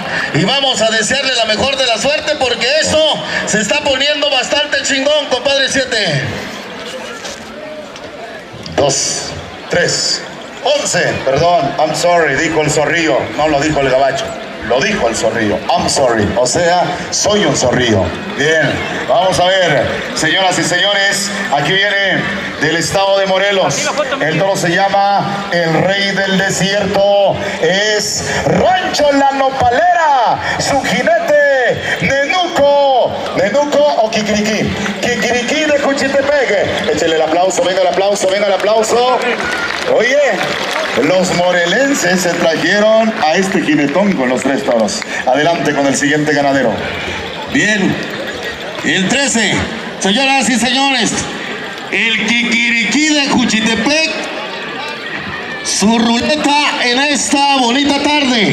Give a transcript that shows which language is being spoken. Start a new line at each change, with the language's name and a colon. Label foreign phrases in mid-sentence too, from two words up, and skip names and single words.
Spanish: Y vamos a desearle la mejor de la suerte porque esto se está poniendo bastante chingón, compadre 7. 2, 3, 11. Perdón,
English: I'm sorry,
Spanish: dijo el zorrillo. No lo dijo el gabacho, lo dijo el zorrillo.
English: I'm sorry,
Spanish: o sea, soy un zorrillo. Bien, vamos a ver, señoras y señores, aquí viene del estado de Morelos. El toro se llama El Rey del Desierto. Es Rancho La Nopalera. Su jinete, Nenuco. Nenuco o Kikiriki. Kikiriki de Juchitepec. Échale el aplauso, venga el aplauso, venga el aplauso. Oye, los morelenses se trajeron a este jinetón con los tres toros. Adelante con el siguiente ganadero. Bien, el 13, señoras y señores, el Kikiriki de Juchitepec, su ruleta en esta bonita tarde.